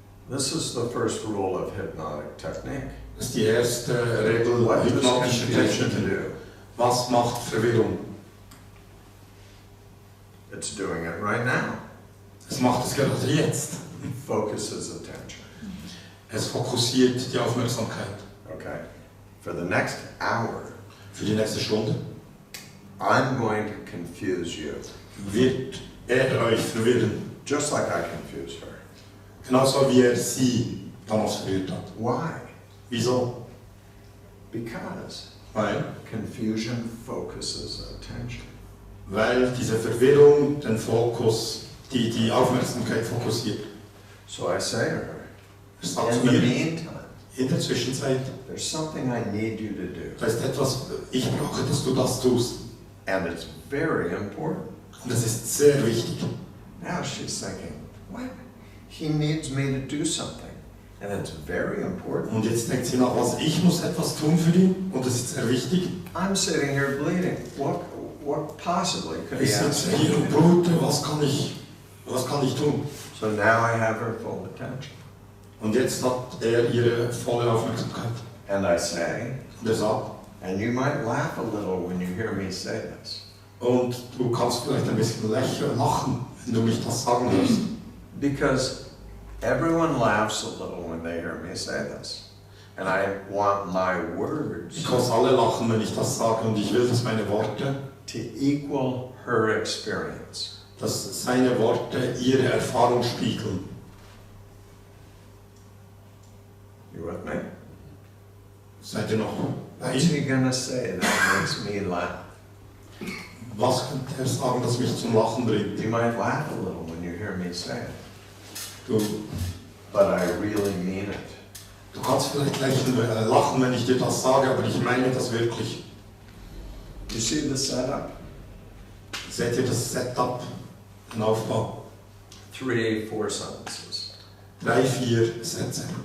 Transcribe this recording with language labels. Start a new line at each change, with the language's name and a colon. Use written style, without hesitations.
English: This is the first rule of hypnotic technique.
German: Das ist die erste Regel hypnotischer Techniken. Was macht Verwirrung?
English: It's doing it right now.
German: Es macht es gerade jetzt.
English: Focuses attention.
German: Es fokussiert die Aufmerksamkeit.
English: Okay. For the next hour,
German: für die nächste Stunde,
English: I'm going to confuse you.
German: Wird euch verwirren.
English: Just like I confused her.
German: Genauso wie sie damals verwirrt hat.
English: Why?
German: Wieso?
English: Because
German: Weil
English: confusion focuses attention.
German: Weil diese Verwirrung den Fokus, die Aufmerksamkeit fokussiert.
English: So I say to her, in the meantime,
German: in der Zwischenzeit,
English: there's something I need you to do.
German: Da ist etwas, ich brauche, dass du das tust.
English: And it's very important.
German: Und das ist sehr wichtig.
English: Now she's thinking, what? He needs me to do something. And it's very important.
German: Und jetzt denkt sie nach, was ich muss etwas tun für ihn und das ist sehr wichtig.
English: I'm sitting here bleeding. What possibly could he
German: Ich
English: ask
German: sitze
English: me?
German: hier und blute, was kann ich tun?
English: So now I have her full attention.
German: Und jetzt hat er ihre volle Aufmerksamkeit.
English: And I say,
German: und er sagt,
English: and you might laugh a little when you hear me say this.
German: Und du kannst vielleicht ein bisschen lachen, wenn du mich das sagen hörst.
English: Because everyone laughs a little when they hear me say this. And I want my words Because
German: alle lachen, wenn ich das sage und ich will, dass meine Worte
English: to equal her experience.
German: Dass seine Worte ihre Erfahrung spiegeln.
English: You with me?
German: Seid ihr noch?
English: What's he gonna say that makes me laugh?
German: Was könnte er sagen, das mich zum Lachen bringt?
English: You might laugh a little when you hear me say it.
German: Du
English: But I really mean it.
German: Du kannst vielleicht lachen, wenn ich dir das sage, aber ich meine das wirklich.
English: You see the setup?
German: Seht ihr das Setup, den Aufbau?
English: 3, 4 sentences.
German: 3, 4 Sätze.